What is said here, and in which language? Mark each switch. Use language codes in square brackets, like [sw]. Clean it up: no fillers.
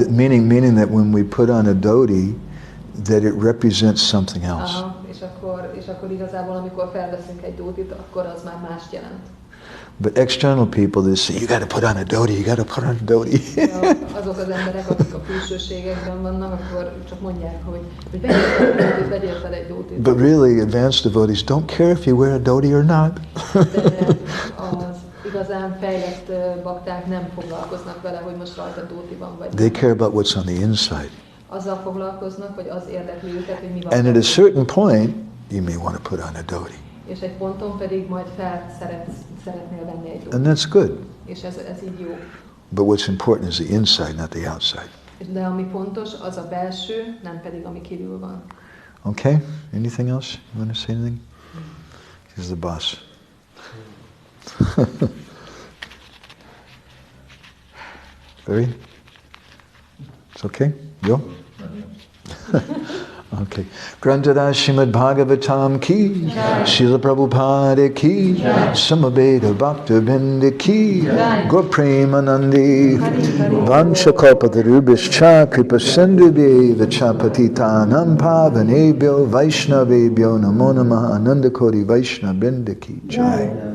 [en] Meaning that when we put on a dhoti, that it represents something else. [hu] És akkor igazából, amikor felveszünk egy dhótit, akkor az már mást jelent. [en] But external people, they say, you got to put on a dhoti, you got to put on a dhoti. [hu] Azok az emberek, akik a külsőségekben vannak, akkor csak mondják, hogy vegyél fel egy dhótit. [en] But really, advanced devotees don't care if you wear a dhoti or not. [hu] De az igazán fejlett bakták nem foglalkoznak vele, hogy most rajta dhóti van, vagy [en] They care about what's on the inside. [hu] Azzal foglalkoznak, hogy az érdekli őket, hogy mi van. [en] And at a certain point, you may want to put on a dhoti. [hu] És egy ponton pedig majd szeretnél venni egy dhótit. [en] And that's good. [hu] És ez így jó. [en] But what's important is the inside, not the outside. [hu] De ami fontos, az a belső, nem pedig ami kívül van. [en] Okay? Anything else? You want to say anything? He's the boss. Very? It's okay? Go? [sa] Okay. Grantara Srimad Bhagavatam ki, Srila Prabhupada ki, Samaveda Bhakta Binda ki, Gaur Premanandi, Vanchakalpatarubhischa Kripa Sindhubheva cha Patitanam Pavanebhyo Vaishnavebhyo Namo Namaha Ananda Koti Vaishnava Binda ki Jai.